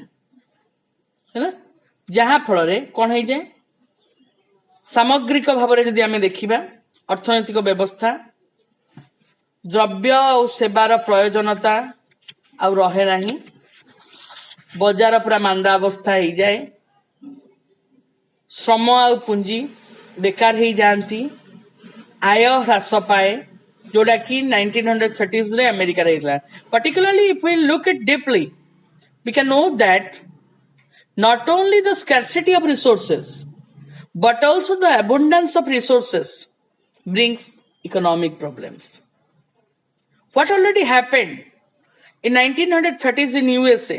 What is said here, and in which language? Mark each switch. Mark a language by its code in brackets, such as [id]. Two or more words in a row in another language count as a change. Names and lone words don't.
[or] ହେଲା, ଯାହା ଫଳରେ କ'ଣ ହେଇଯାଏ, ସାମଗ୍ରିକ ଭାବରେ ଯଦି ଆମେ ଦେଖିବା ଅର୍ଥନୈତିକ ବ୍ୟବସ୍ଥା, ଦ୍ରବ୍ୟ ଆଉ ସେବାର ପ୍ରୟୋଜନତା ଆଉ ରହେ ନାହିଁ, ବଜାର ପୁରା ମାନ୍ଦା ଅବସ୍ଥା ହେଇଯାଏ, ଶ୍ରମ ଆଉ ପୁଞ୍ଜି ବେକାର ହେଇଯାଆନ୍ତି, ଆୟ ହ୍ରାସ ପାଏ, ଯୋଉଟା କି 1930s ରେ ଆମେରିକାରେ ହେଇଥିଲା। [en] Particularly if we look at deeply, we can know that not only the scarcity of resources but also the abundance of resources brings economic problems. What already happened in 1930s in USA?